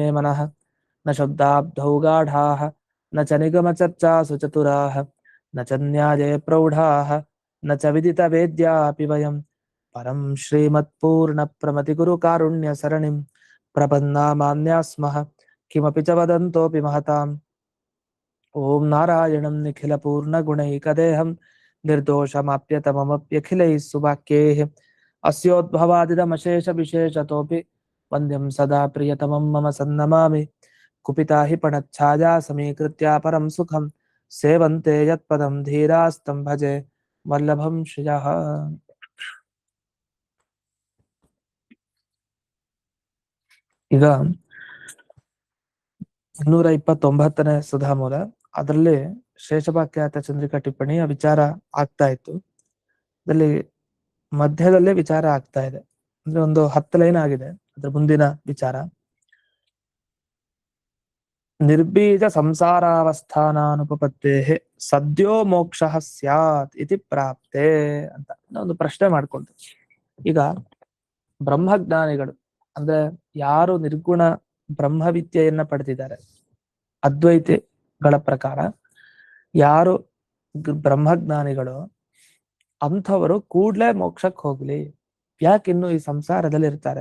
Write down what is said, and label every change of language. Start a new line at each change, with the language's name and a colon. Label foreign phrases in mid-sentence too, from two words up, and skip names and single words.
Sanskrit: मनः न शब्दाब्धौ गाढाः न च निगमचर्चासु चतुराः न च न्याये प्रौढाः न च विदितवेद्यापि वयं परं श्रीमत्पूर्णप्रमतिगुरुकारुण्यसरणिं प्रपन्नामान्या स्मः किमपि च वदन्तोऽपि महताम् ॐ नारायणं निखिलपूर्णगुणैकदेहं निर्दोषमाप्यतममप्यखिलैः सुवाक्यैः अस्योद्भवादिदमशेषविशेषतोऽपि वन्द्यं सदा प्रियतमं मम सन्नमामि कुपिता हि पणच्छाया समीकृत्या परं सुखं सेवन्ते यत्पदं धीरास्तं भजे वल्लभं श्रियः।
Kannada: ಈಗ 229ನೇ ಸುಧಾಮೂಲ, ಅದರಲ್ಲಿ ಶೇಷವಾಕ್ಯಾತ ಚಂದ್ರಿಕಾ ಟಿಪ್ಪಣಿಯ ವಿಚಾರ ಆಗ್ತಾ ಇತ್ತು. ಅದರಲ್ಲಿ ಮಧ್ಯದಲ್ಲೇ ವಿಚಾರ ಆಗ್ತಾ ಇದೆ, ಅಂದ್ರೆ ಒಂದು 10 ಲೈನ್ ಆಗಿದೆ. ಅದ್ರ ಮುಂದಿನ ವಿಚಾರ
Sanskrit: ನಿರ್ಬೀಜ ಸಂಸಾರಾವಸ್ಥಾನಾನುಪಪತ್ತೇ ಸದ್ಯೋ ಮೋಕ್ಷ ಸ್ಯಾತ್ ಇತಿ ಪ್ರಾಪ್ತೆ
Kannada: ಅಂತ ಒಂದು ಪ್ರಶ್ನೆ ಮಾಡ್ಕೊಂಡು, ಈಗ ಬ್ರಹ್ಮಜ್ಞಾನಿಗಳು ಅಂದ್ರೆ ಯಾರು ನಿರ್ಗುಣ ಬ್ರಹ್ಮವಿದ್ಯೆಯನ್ನ ಪಡೆದಿದ್ದಾರೆ, ಅದ್ವೈತಿಗಳ ಪ್ರಕಾರ ಯಾರು ಬ್ರಹ್ಮಜ್ಞಾನಿಗಳು ಅಂಥವರು ಕೂಡ್ಲೇ ಮೋಕ್ಷಕ್ಕೆ ಹೋಗ್ಲಿ, ಯಾಕಿನ್ನು ಈ ಸಂಸಾರದಲ್ಲಿ ಇರ್ತಾರೆ?